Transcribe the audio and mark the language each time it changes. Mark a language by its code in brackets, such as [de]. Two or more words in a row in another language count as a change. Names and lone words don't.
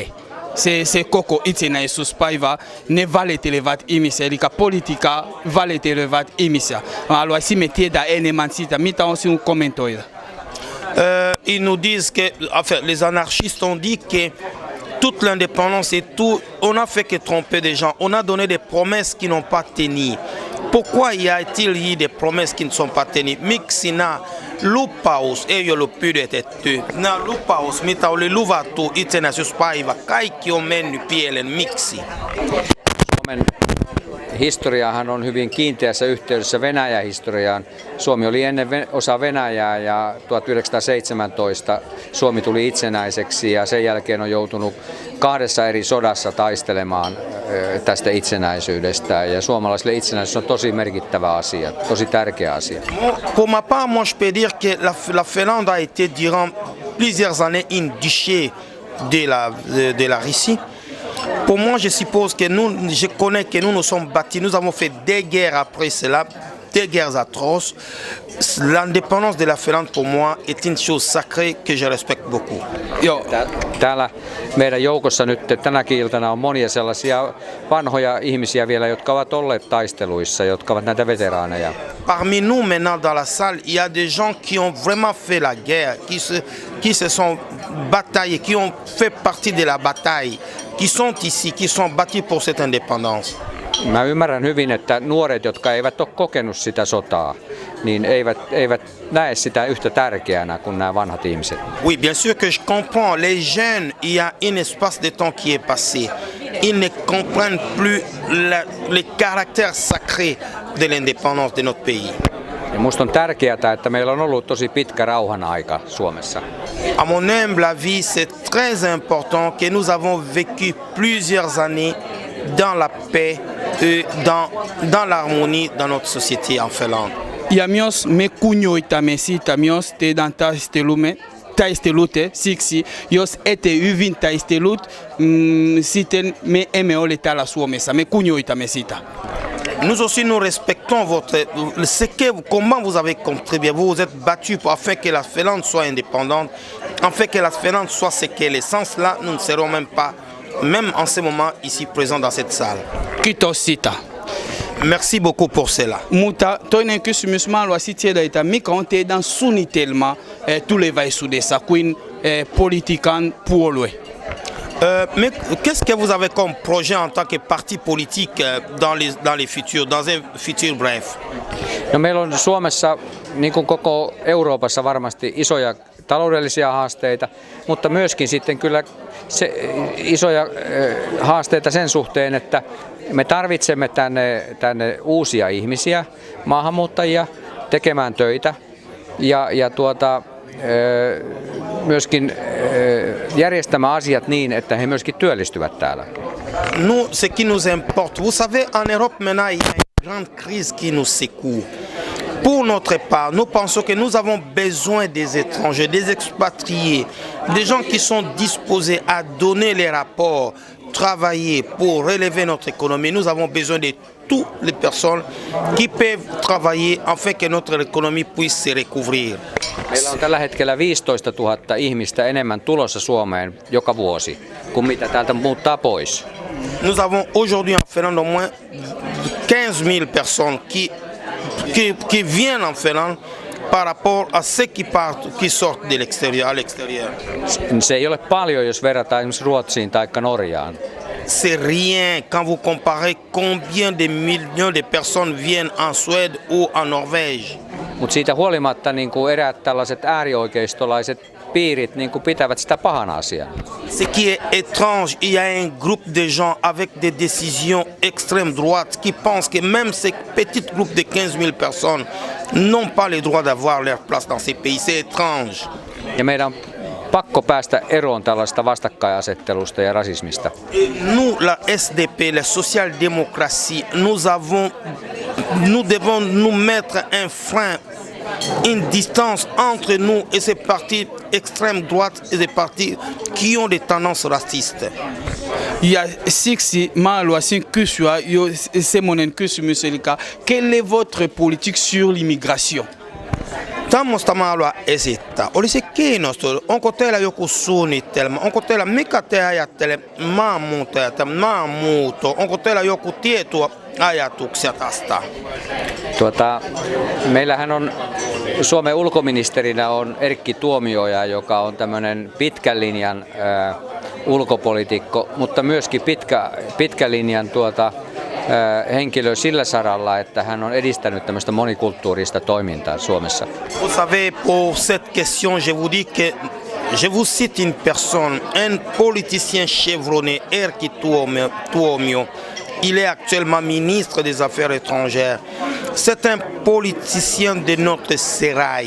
[fi] Se koko itsenäisyyspäivä, ne valittelevat ihmisiä, eli politiikka valittelevat ihmisiä. Haluaisin tietää enemmän siitä, mitä on sinun kommentoida? [fr] Ils nous disent que, enfin, les anarchistes ont dit que toute l'indépendance et tout, on a fait que tromper des gens. On a donné des promesses qui n'ont pas tenu. Pourquoi y a-t-il eu des promesses qui ne sont pas tenues? [fi] Miksi lupaus ei ollut pidetty. Nämä lupaus, mitä oli luvattu itsenäisyyspäivä, kaikki on mennyt pieleen. Miksi? Suomen historiahan on hyvin kiinteässä yhteydessä Venäjän historiaan. Suomi oli ennen osa Venäjää ja 1917 Suomi tuli itsenäiseksi ja sen jälkeen on joutunut 2 eri sodassa taistelemaan tästä itsenäisyydestä. Ja suomalaisille itsenäisyys on tosi merkittävä asia, tosi tärkeä asia. [fr] Pour ma part, moi je peux dire que la Finlande a été durant plusieurs années une duché de la Russie. Pour moi, je suppose que je connais que nous nous sommes battus, nous avons fait des guerres après cela, des guerres atroces. L'indépendance de la Finlande pour moi est une chose sacrée que je respecte beaucoup. [fi] Joo. Täällä meidän joukossa nyt tänäkin iltana on monia sellaisia vanhoja ihmisiä vielä, jotka ovat olleet taisteluissa, jotka ovat näitä veteraaneja. [fr] Parmi nous maintenant dans la salle, il y a des gens qui ont vraiment fait la guerre, qui se sont bataillés, qui ont fait partie de la bataille, qui sont ici, qui sont battus pour cette indépendance. [fi] Mä ymmärrän hyvin, että nuoret, jotka eivät ole kokenut sitä sotaa, niin eivät näe sitä yhtä tärkeänä kuin nämä vanhat ihmiset. [fr] Oui, bien sûr que je comprends. Les jeunes, il y a un espace de temps qui est passé. Ils ne comprennent plus le caractère sacré de l'indépendance de notre pays. [fi] Ja musta on tärkeää, että meillä on ollut tosi pitkä rauhan aika Suomessa. [fr] À mon humble avis, c'est très important que nous avons vécu plusieurs années dans la paix, dans l'harmonie dans notre société en Finlande. [fi] Ja myös me kunnioitamme sitä myös teidän taistelute, siksi jos ette hyvin taistelut, sitten me emme ole täällä Suomessa, me kunnioitamme sitä. [fr] Nous aussi nous respectons comment vous avez contribué, vous vous êtes battu afin que la Finlande soit indépendante, afin que la Finlande soit ce qu'elle est. Sans cela, nous ne serons même en ce moment ici présents dans cette salle. [fi] Kiitos sitä. [fr] Merci beaucoup pour cela. [fi] Mutta toinen kysymys, mä haluaisin tiedä, että mikä on teidän suunnitelma tulevaisuudessa kuin politiikan puolue? [fr] Mais qu'est-ce que vous avez comme projet en tant que parti politique dans un futur bref? [fi] No, meillä on Suomessa, niin kuin koko Euroopassa, varmasti isoja taloudellisia haasteita, mutta myöskin sitten kyllä isoja haasteita sen suhteen, että me tarvitsemme tänne uusia ihmisiä, maahanmuuttajia tekemään töitä ja myöskin järjestämään asiat niin, että he myöskin työllistyvät täällä. [fr] Nous, ce qui nous importe, vous savez, en Europe maintenant, il y a une grande crise qui nous secoue. Pour notre part, nous pensons que nous avons besoin des étrangers, des expatriés, des gens qui sont disposés à donner les rapports, travailler pour relever notre économie. Nous avons besoin de toutes les personnes qui peuvent travailler afin que notre économie puisse se recouvrir. [fi] Meillä on tällä hetkellä 15 000 ihmistä enemmän tulossa Suomeen joka vuosi kuin mitä täältä muuttaa pois. [fr] Nous avons aujourd'hui en Finlande au moins 15 000 personnes qui viennent en Finlande par rapport à ceux qui sortent de l'extérieur, à l'extérieur. [fi] Se ei ole paljon, jos verrataan esimerkiksi Ruotsiin tai Norjaan. [fr] C'est rien quand vous comparez combien de millions de personnes viennent en Suède ou en Norvège. [fi] Mutta siitä huolimatta niin kuin eräät tällaiset äärioikeistolaiset piirit niin kuin pitävät sitä pahana asiana. [fr] Ce qui est étrange, il y a un groupe de gens avec des décisions extrême droite qui pensent que même ces petits groupes de 15 000 personnes n'ont pas le droit d'avoir leur place dans ces pays. C'est étrange. [fi] Ja meidän on pakko päästä eroon tällaista vastakkainasettelusta ja rasismista. [fr] Nous, la SDP, la social-démocratie, nous devons nous mettre un frein, une distance entre nous et ces partis extrême droite et ces partis qui ont des tendances racistes. [fi] Ja siksi mä haluaisin kysyä jo semmoinen kysymys, eli [fr] quelle est votre politique sur l'immigration? [fi] Tämmöistä mä haluan esittää. Olisi kiinnostunut, onko teillä joku suunnitelma, mikä te ajattelee maahanmuutto, onko teillä joku tietoa, ajatuksia tästä? Meillähän on Suomen ulkoministerinä on Erkki Tuomioja, joka on tämmöinen pitkän linjan ulkopoliitikko, mutta myöskin pitkän linjan henkilö sillä saralla, että hän on edistänyt tämmöistä monikulttuurista toimintaa Suomessa? [fr] Vous savez, pour cette question, je vous dis que je vous cite une personne, un politicien chevronné, Erkki Tuomio. Il est actuellement ministre des Affaires étrangères. C'est un politicien de notre sérail.